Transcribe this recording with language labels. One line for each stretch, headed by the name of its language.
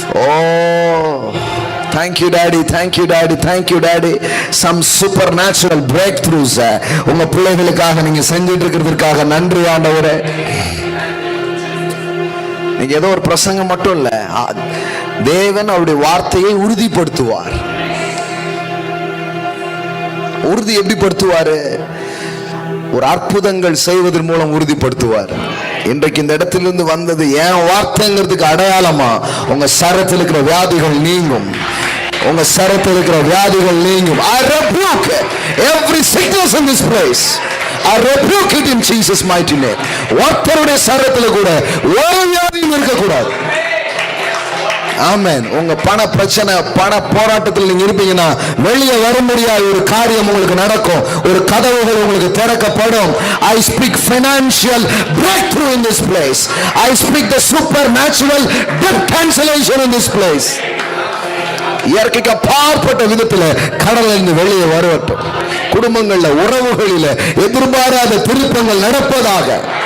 English: Oh, thank you daddy, thank you daddy, thank you daddy. Some supernatural breakthroughs
Tamil: உங்க பிள்ளைகளுக்காக நீங்க செஞ்சிட்டு இருக்கிறதுக்காக நன்றி ஆண்டவரே. நீங்க ஏதோ ஒரு பிரசங்கம் மட்டும் இல்ல, தேவன் அவருடைய வார்த்தையை உறுதிப்படுத்துவார். உறுதி எப்படி படுத்துவாரு? ஒரு அற்புதங்கள் செய்வதன் மூலம் உறுதிப்படுத்துவார். இன்றைக்கு இந்த இடத்திலிருந்து வந்தது என் வார்த்தைங்கிறதுக்கு அடையாளமா உங்க சரத்தில் இருக்கிற வியாதிகள் நீங்கும், உங்க சரத்தில் இருக்கிற வியாதிகள் நீங்கும்.
English: I rebuke every sickness in this place. I rebuke it in Jesus mighty name.
Tamil: ஒருத்தருடைய சரத்தில் கூட ஒரு வியாதியும் இருக்கக்கூடாது. ஆமென். உங்க பண பிரச்சனை, பண போராட்டத்தில் நீங்க இருப்பீங்கன்னா வெளியே வர முடியாத ஒரு காரியம் உங்களுக்கு நடக்கும், ஒரு கதவுகள் உங்களுக்கு திறக்கப்படும்.
English: I speak financial breakthrough in this place. I speak the supernatural debt cancellation in this place.
Tamil: இயற்கைக்கு அப்பாற்பட்ட விதத்துல கடலிலிருந்து வெளியே வரட்டும். குடும்பங்கள்ல, உறவுகளில எதிர்பாராத திருப்பங்கள் நடப்பதாக.